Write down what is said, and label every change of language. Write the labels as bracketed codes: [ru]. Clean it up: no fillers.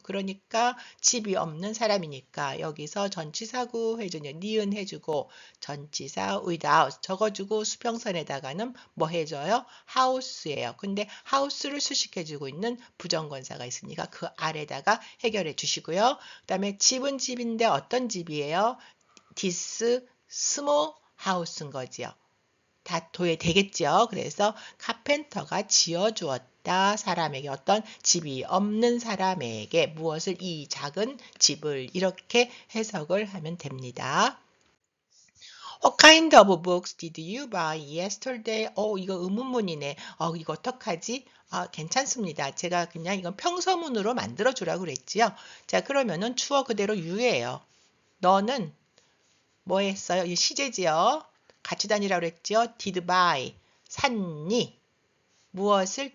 [ko] 그러니까 집이 없는 사람이니까 여기서 전치사구 해주냐 니은 해주고 전치사 without 적어주고 수평선에다가는 뭐 해줘요? house예요. 근데 house를 수식해주고 있는 부정관사가 있으니까 그 아래다가 해결해 주시고요. 그 다음에 집은 집인데 어떤 집이에요? [en] this small house [ko] 인 거지요. 다 도예되겠죠. 그래서 카펜터가 지어주었다. 사람에게 어떤 집이 없는 사람에게 무엇을 이 작은 집을 이렇게 해석을 하면 됩니다. [en] What kind of books did you buy yesterday? [ko] 이거 의문문이네. 이거 어떡하지? 괜찮습니다. 제가 그냥 이건 평서문으로 만들어 주라고 그랬지요. 자, 그러면은 주어 그대로 you예요. 너는 뭐 했어요? 이 시제지요. 같이 다니라고 그랬죠. did buy. 샀니? 무엇을?